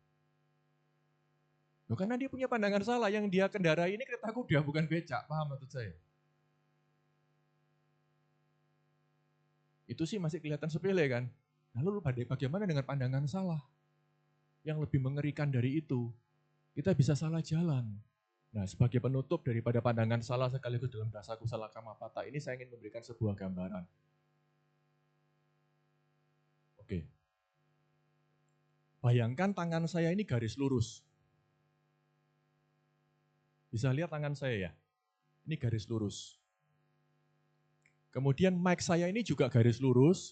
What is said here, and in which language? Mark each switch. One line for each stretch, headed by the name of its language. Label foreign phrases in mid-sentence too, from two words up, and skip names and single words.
Indonesian: Loh, karena dia punya pandangan salah, yang dia kendarai ini kereta kuda bukan becak, paham maksud saya? Itu sih masih kelihatan sepele kan? Lalu bagaimana dengan pandangan salah? Yang lebih mengerikan dari itu, kita bisa salah jalan. Nah, sebagai penutup daripada pandangan salah sekaligus dalam
Pali: dasa kusala kamapata
Indonesian: ini, saya ingin memberikan sebuah gambaran. Oke. Bayangkan tangan saya ini garis lurus. Bisa lihat tangan saya ya? Ini garis lurus. Kemudian mic saya ini juga garis lurus.